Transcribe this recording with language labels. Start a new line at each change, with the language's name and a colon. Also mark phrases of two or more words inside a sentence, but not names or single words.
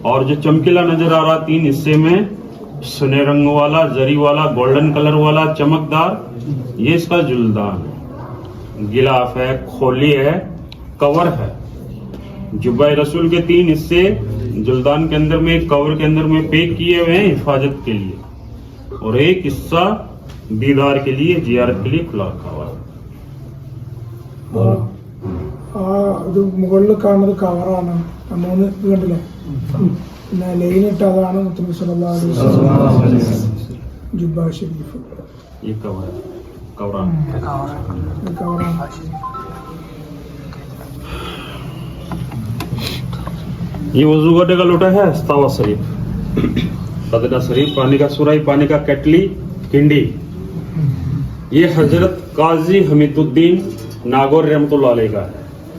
Hindi: और जो चमकीला नजर आ रहा 3 हिस्से में सुने रंग वाला, जरी वाला, गोल्डन कलर वाला, चमकदार, ये इसका जुल्दान है, गिलाफ है, खोली है, कवर है। जुब्बा रसूल के 3 हिस्से जुल्दान के अंदर में, कवर के अंदर में पैक किए हुए हैं हिफाजत के लिए, और एक हिस्सा दीदार के लिए, जियारत के लिए खुला रखा हुआ है।
Malayalam: ഇത് മുകളിൽ കാണുന്നത് കവറാണ്. 3 ഇത് കണ്ടില്ലേ, പിന്നെ ലൈൻ ഇട്ടതാണ് മുത്തനബി സല്ലല്ലാഹു അലൈഹി വസല്ലം ജുബ്ബ ഷരീഫ്.
Hindi: ये कवर है, कवरान
Malayalam: ഇത് കവറാണ്.
Hindi: ये वजू करने का लोटा है, अस्तावा शरीफ, सदका शरीफ, पानी का सुराही, पानी का केटली, किंडी। ये हजरत काजी हमीदुद्दीन नागौर रहमतुल्लाह अलैह का है।